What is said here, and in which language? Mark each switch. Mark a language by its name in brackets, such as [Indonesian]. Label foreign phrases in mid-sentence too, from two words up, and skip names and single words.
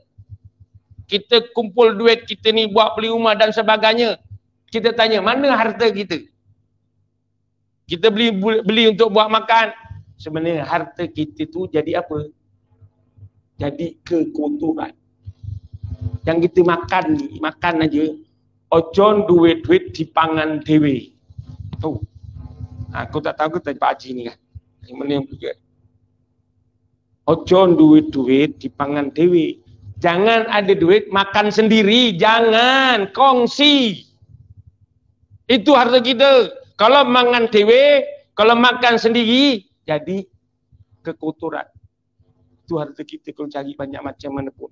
[Malay] Kita kumpul duit kita ni buat beli rumah dan sebagainya. Kita tanya, mana harta kita? Kita beli untuk buat makan. Sebenarnya harta kita tu jadi apa? Jadi kekotoran. Yang kita makan ni, makan aja. [Javanese] Ojon duit-duit dipangan dewe. [Malay] Tu. Aku tak tahu tadi Pak Haji ni kan. Yang mana yang juga. [Javanese] Ojon duit-duit dipangan dewe. [Malay] Jangan ada duit makan sendiri. Jangan. Kongsi. Itu harta kita. Kalau makan dewe, kalau makan sendiri, jadi kekotoran. Itu harta kita kalau cari banyak macam mana pun.